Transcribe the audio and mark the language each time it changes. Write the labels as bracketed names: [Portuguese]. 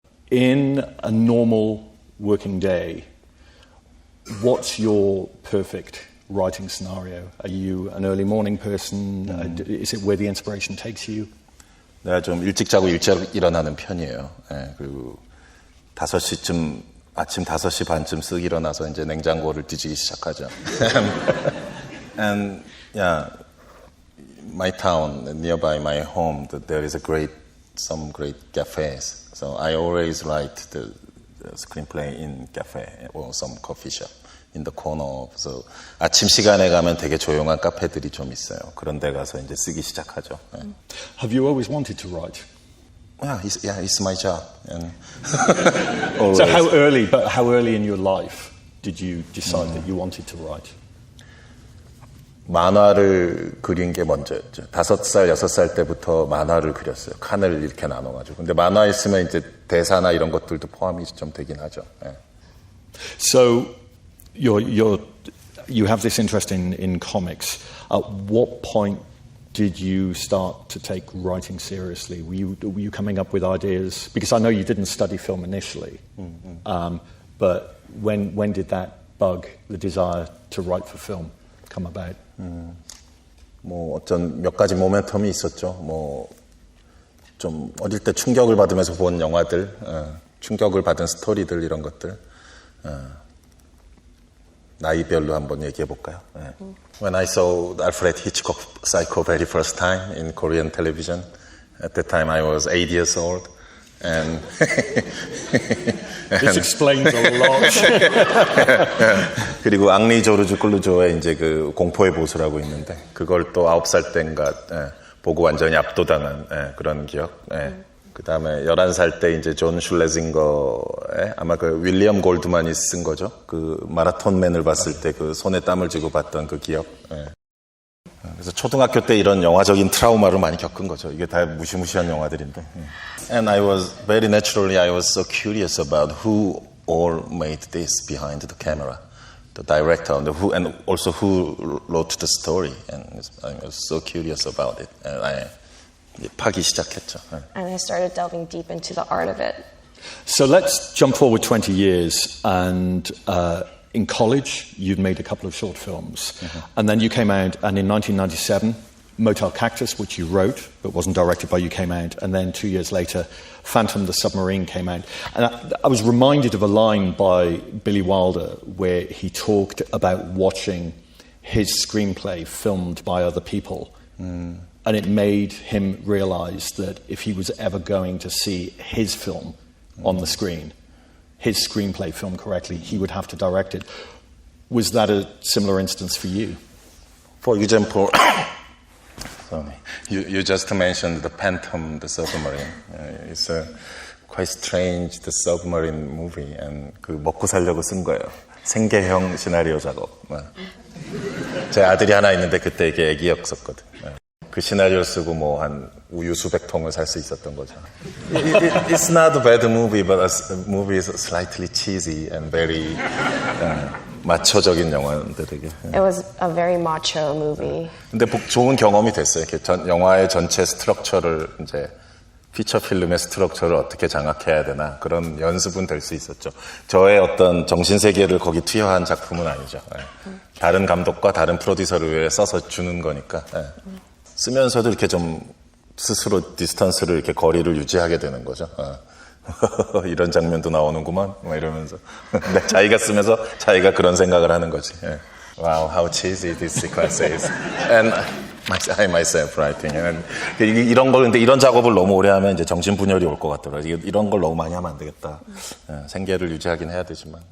[English] In a normal working day, what's your perfect writing scenario? Are you an early morning person? Is it where the inspiration takes you? [Korean] 내가 좀 일찍 자고 일찍 일어나는 편이에요. 예, 그리고 5시쯤, 아침 5시 반쯤 쓱 일어나서 이제 냉장고를 뒤지기 시작하죠. [English] And yeah, my town, nearby my home, there is some great cafes. So I always write the screenplay in cafe or some coffee shop in the corner. [Korean] So 아침 시간에 가면 되게 조용한 카페들이 좀 있어요. 그런 데 가서 이제 쓰기 시작하죠. 네. [English] Have you always wanted to write? It's my job. And So how early in your life did you decide that you wanted to write? [Korean] 만화를 그린 게 먼저였죠. 5살, 6살 때부터 만화를 그렸어요. 칸을 이렇게 나눠가지고. 근데 만화에 쓰면 이제 대사나 이런 것들도 포함이 좀 되긴 하죠. 네. [English] So you have this interest in comics. At what point did you start to take writing seriously? Were you coming up with ideas? Because I know you didn't study film initially, but when did that bug, the desire to write for film, come about? [Korean] 뭐 어떤 몇 가지 모멘텀이 있었죠. 뭐 좀 어릴 때 충격을 받으면서 본 영화들, 충격을 받은 스토리들 이런 것들. 나이별로 한번 얘기해 볼까요? [English] When I saw Alfred Hitchcock Psycho very first time in Korean television, at that time I was 8 years old, and This explains a lot. [Korean] 그리고 앙리 조르주 클루조의 이제 그 공포의 보수라고 있는데 그걸 또 9살 때인가 보고 완전히 압도당한 그런 기억. 그 다음에 11살 때 이제 존 슐레징거의 아마 그 윌리엄 골드만이 쓴 거죠. 그 마라톤맨을 봤을 때 그 손에 땀을 쥐고 봤던 그 기억. 그래서 초등학교 때 이런 영화적인 트라우마를 많이 겪은 거죠. 이게 다 무시무시한 영화들인데. [English] And I was so curious about who all made this behind the camera. The director and also who wrote the story. And I was so curious about it. And I [Korean] 파기 시작했죠. [English] And I started delving deep into the art of it. So let's jump forward 20 years, and in college you'd made a couple of short films, and then you came out, and in 1997 Motel Cactus, which you wrote but wasn't directed by you, came out, and then 2 years later Phantom the Submarine came out. And I was reminded of a line by Billy Wilder where he talked about watching his screenplay filmed by other people. And it made him realize that if he was ever going to see his film on the screen, his screenplay filmed correctly, he would have to direct it. Was that a similar instance for you? For example, sorry, you just mentioned the Phantom, the submarine. It's a quite strange, the submarine movie, and [Korean] 그 먹고 살려고 쓴 거예요. 생계형 시나리오 작업. 제 아들이 하나 있는데 그때 이게 애기였었거든. 그 시나리오 쓰고 뭐 한 우유 수백 통을 살 수 있었던 거죠. [English] It's not a bad movie, but the movie is slightly cheesy and very [Korean] 마초적인 영화인데 되게. [English] It was a very macho movie. [Korean] 근데 좋은 경험이 됐어요. 이렇게 영화의 전체 스트럭처를 이제 피처 필름의 스트럭처를 어떻게 장악해야 되나 그런 연습은 될 수 있었죠. 저의 어떤 정신 세계를 거기 투여한 작품은 아니죠. 예. 다른 감독과 다른 프로듀서를 위해 써서 주는 거니까. 예. 쓰면서도 이렇게 좀 스스로 디스턴스를 이렇게 거리를 유지하게 되는 거죠. 이런 장면도 나오는구만, 막 이러면서. 근데 자기가 쓰면서 자기가 그런 생각을 하는 거지. 예. [English] Wow, how cheesy this sequence is. And I myself writing. [Korean] And 이런 걸, 근데 이런 작업을 너무 오래 하면 이제 정신분열이 올 것 같더라고요. 이런 걸 너무 많이 하면 안 되겠다. 예, 생계를 유지하긴 해야 되지만.